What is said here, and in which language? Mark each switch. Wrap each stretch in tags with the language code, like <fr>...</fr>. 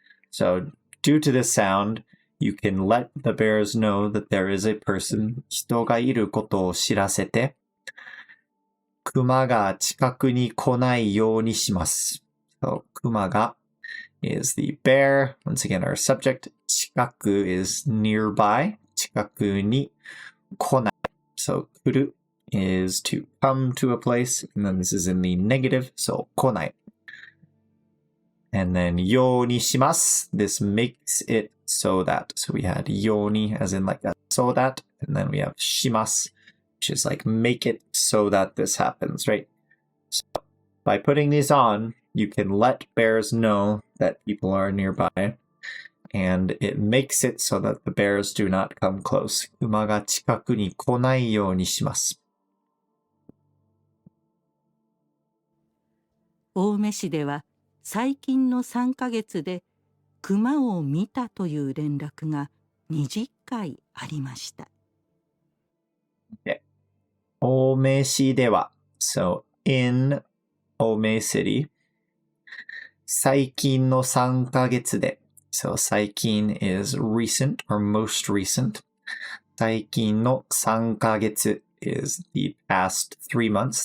<en>So due to this sound, you can let the bears know that there is a person,</en> <ja>人がいることを知らせて、熊が近くに来ないようにします。</ja> <en>So 熊が is the bear. Once again, our subject. 近く is nearby.</en> <ja>近くに来ない.</ja> <en>So 来る is to come to a place. And then this is in the negative.</en> <ja>So 来ない. And then ようにします.</ja> <en>This makes it so that. So we had ように as in like that, so that. And then we have します, which is like make it so that this happens, right? So by putting these on, you can let bears know that people are nearby, and it makes it so that the bears do not come close.</en> <ja>馬が近くに来ないようにします。青梅市では最近の3ヶ月で熊を見たという連絡が20回ありました。</ja> <en>Okay.</en> <ja>青梅市では</ja> <en>So in 青梅 City</en> <ja>最近の3ヶ月で</ja> <en>So 最近 is recent or most recent 最近の3ヶ月 is the past 3 months.</en>